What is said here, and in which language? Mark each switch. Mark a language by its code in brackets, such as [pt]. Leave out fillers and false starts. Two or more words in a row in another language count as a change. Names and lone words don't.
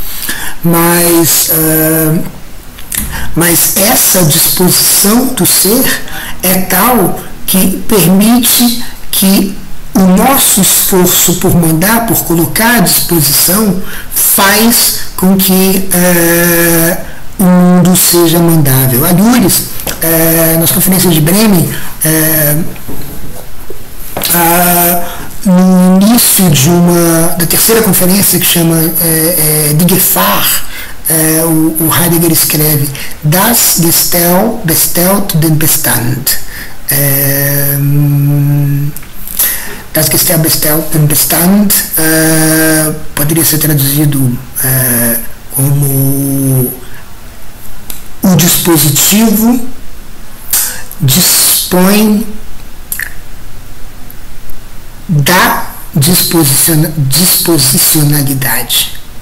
[pt] Mas essa disposição do ser é tal que permite que o nosso esforço por mandar, por colocar à disposição, faz com que o mundo seja mandável. A Lures, nas conferências de Bremen, no início da terceira conferência, que chama Die Gefahr, o Heidegger escreve: [de] Das Gestell bestellt den Bestand. Das Gestell bestellt den Bestand [pt] poderia ser traduzido como o dispositivo dispõe da disposicionalidade.